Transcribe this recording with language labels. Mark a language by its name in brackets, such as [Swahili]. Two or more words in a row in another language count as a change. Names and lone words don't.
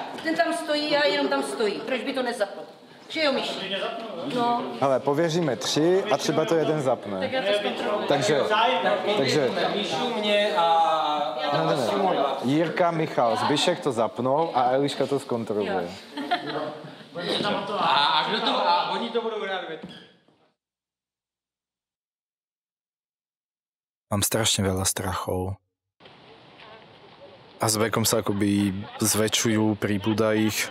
[Czech] Ten tam stojí a jenom tam stojí. Proč by to nezapnul? Že jo, Míši? No. Hele, pověříme 3 a třeba to jeden zapne. Tak já to zkontroluji. Takže Míšu, mě a Jirka, Michal, Zbyšek to zapnul a Eliška to skontroluje. A oni to budou rád. [Slovak] Mám strašne veľa strachov. A s vekom sa akoby zväčšujú, pribúda ich.